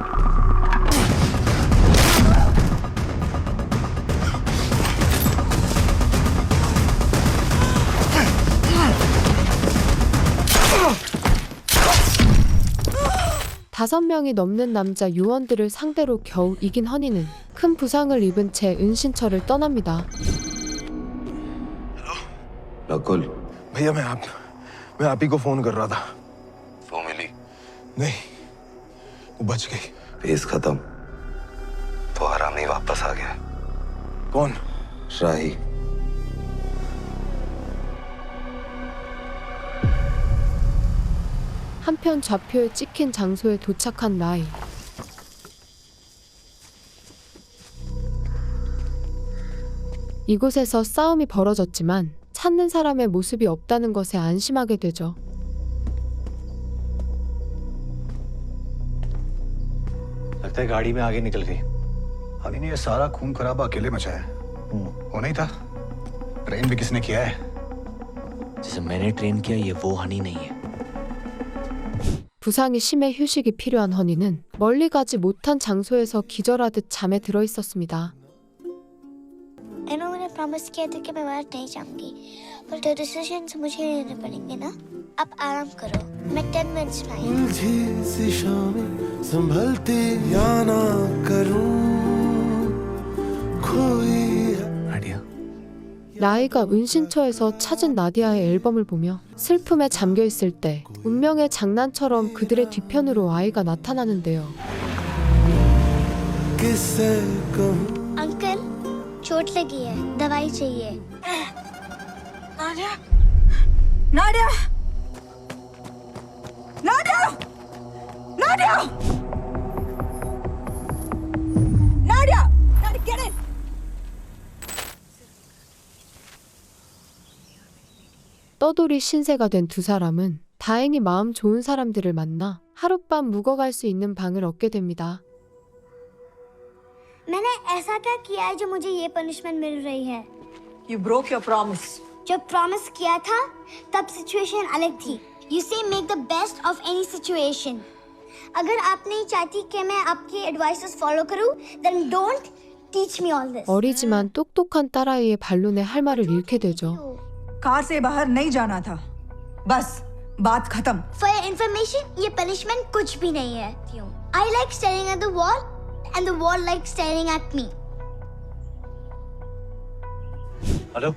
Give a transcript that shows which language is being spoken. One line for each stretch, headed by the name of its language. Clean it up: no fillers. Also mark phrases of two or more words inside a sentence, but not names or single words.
Korean: 다섯 명이 넘는 남자 요원들을 상대로 겨우 이긴 허니는 큰 부상을 입은 채 은신처를 떠납니다.
Hindi: रकुल भैया मैं आप ही को फोन कर रहा था। वो मिली? नहीं, वो बच गई। केस खत्म। वो हरामी वापस आ गया। कौन? राही।
Korean: 한편 좌표에 찍힌 장소에 도착한 라이. 이곳에서 싸움이 벌어졌지만 찾는 사람의 모습이 없다는 것에 안심하게 되죠.
Hindi: लगता है गाड़ी में आगे निकल गई। हानि ने ये सारा खून खराबा अकेले मचाया। वो नहीं था? ट्रेन भी किसने किया है? जिसे मैंने ट्रेन किया ये वो हनी नहीं है।
Korean: 부상이 심해 휴식이 필요한 허니는 멀리 가지 못한 장소에서 기절하듯 잠에 들어 있었습니다.
English: I know
Hindi: मैंने प्रॉमिस किया था कि मैं बाहर नहीं जाऊंगी, पर जो डिसीजंस मुझे लेने पड़ेंगे ना, आप आराम करो। मैं 10 मिनट्स में आई हूँ। संभलती या ना करूं कोई
Korean: 라이가 은신처에서 찾은 나디아의 앨범을 보며 슬픔에 잠겨 있을 때 운명의 장난처럼 그들의 뒤편으로 아이가 나타나는데요.
Hindi: अंकल, चोट लगी है, दवाई चाहिए। नाडिया, नाडिया, नाडिया, नाडिया, नाडिया, नाडिया,
English: get in.
Korean: 떠돌이 신세가 된 두 사람은 다행히 마음 좋은 사람들을 만나 하룻밤 묵어갈 수 있는 방을 얻게 됩니다.
Hindi: मैंने ऐसा क्या किया है जो मुझे ये पनिशमेंट मिल रही है?
English: You broke your promise.
Hindi: जब प्रॉमिस किया था तब सिचुएशन अलग थी।
English: You say make the best of any situation.
Hindi: अगर आप नहीं चाहती कि मैं आपकी
English: advices follow
Hindi: करूं,
English: then don't teach me all this.
Korean: 어리지만 똑똑한 딸아이의 반론에 할 말을 잃게 되죠.
Hindi: कार से बाहर नहीं जाना था, बस बात खत्म।
English: For your information,
Hindi: ये पनिशमेंट कुछ भी नहीं है।
English: I like staring at the wall, and the wall likes staring at me.
Hindi: हेलो।